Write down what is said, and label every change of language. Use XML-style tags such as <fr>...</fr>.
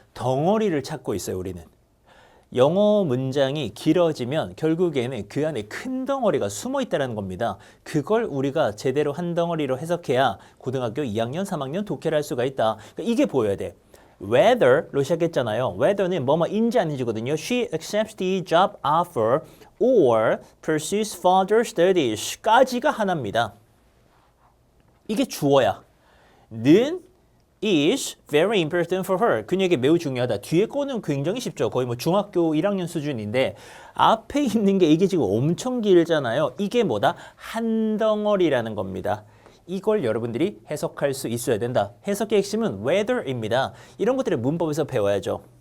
<ko>덩어리를 찾고 있어요, 우리는. 영어 문장이 길어지면 결국에는 그 안에 큰 덩어리가 숨어 있다는 겁니다. 그걸 우리가 제대로 한 덩어리로 해석해야 고등학교 2학년, 3학년 독해를 할 수가 있다. 그러니까 이게 보여야 돼. whether로 시작했잖아요. whether는 뭐뭐인지 아닌지거든요.</ko> <en>She accepts the job offer or pursues further studies</en> <ko>까지가 하나입니다. 이게 주어야.</ko> <en>는 is very important for her.</en> <ko>그녀에게 매우 중요하다. 뒤에 거는 굉장히 쉽죠. 거의 뭐 중학교 1학년 수준인데 앞에 있는 게 이게 지금 엄청 길잖아요. 이게 뭐다? 한 덩어리라는 겁니다. 이걸 여러분들이 해석할 수 있어야 된다. 해석의 핵심은 whether입니다. 이런 것들을 문법에서 배워야죠.</ko>